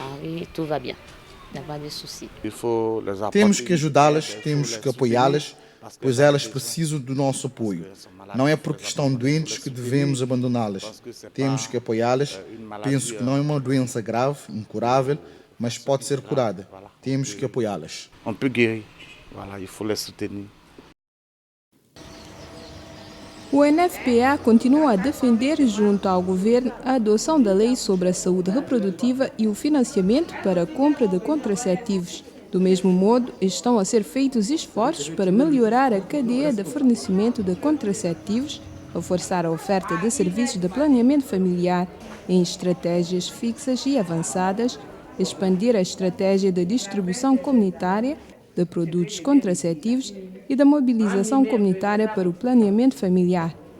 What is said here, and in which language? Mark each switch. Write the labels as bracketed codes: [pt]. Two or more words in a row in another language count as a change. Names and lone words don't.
[pt] Temos que ajudá-las, temos que apoiá-las, pois elas precisam do nosso apoio. Não é porque estão doentes que devemos abandoná-las. Temos que apoiá-las. Penso que não é uma doença grave, incurável, mas pode ser curada. Temos que apoiá-las. [fr] On peut guérir. Voilà, il faut les soutenir. [pt] O NFPA continua a defender, junto ao governo, a adoção da lei sobre a saúde reprodutiva e o financiamento para a compra de contraceptivos. Do mesmo modo, estão a ser feitos esforços para melhorar a cadeia de fornecimento de contraceptivos, reforçar a oferta de serviços de planeamento familiar em estratégias fixas e avançadas, expandir a estratégia de distribuição comunitária de produtos contraceptivos e da mobilização comunitária para o planeamento familiar.